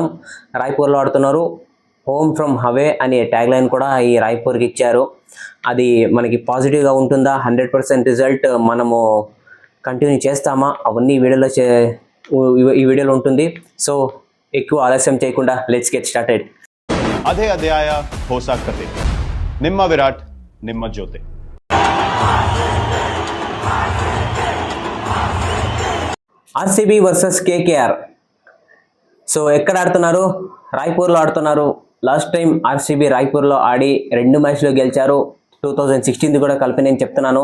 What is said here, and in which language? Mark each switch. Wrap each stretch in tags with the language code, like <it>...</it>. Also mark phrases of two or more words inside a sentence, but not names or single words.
<te>రాయ్పూర్లో ఆడుతున్నారు.</te> <en>home from have</en> <te>అనే</te> <en>tag line</en> <te>కూడా ఈ రాయ్పూర్కి ఇచ్చారు. అది మనకి పాజిటివ్గా ఉంటుందా, 100% రిజల్ట్ మనము కంటిన్యూ చేస్తామా, అవన్నీ ఈ వీడియోలో ఉంటుంది. సో ఎక్కువ ఆలస్యం చేయకుండా</te> <en>let's get started.</en> <kn>ಅದೇ ಅಧ್ಯಾಯ ಹೊಸ ಕತೆ. ನಿಮ್ಮ ವಿರಾಟ್, ನಿಮ್ಮ ಜೊತೆ.</kn> <te>ఆర్సీబీ వర్సెస్ కేకేఆర్. సో ఎక్కడ ఆడుతున్నారు? రాయ్పూర్లో ఆడుతున్నారు.</te> <en>last time</en> <te>ఆర్సీబీ రాయ్పూర్లో ఆడి 2 మ్యాచ్లో గెలిచారు. 2016 కూడా కలిపి నేను చెప్తున్నాను.</te>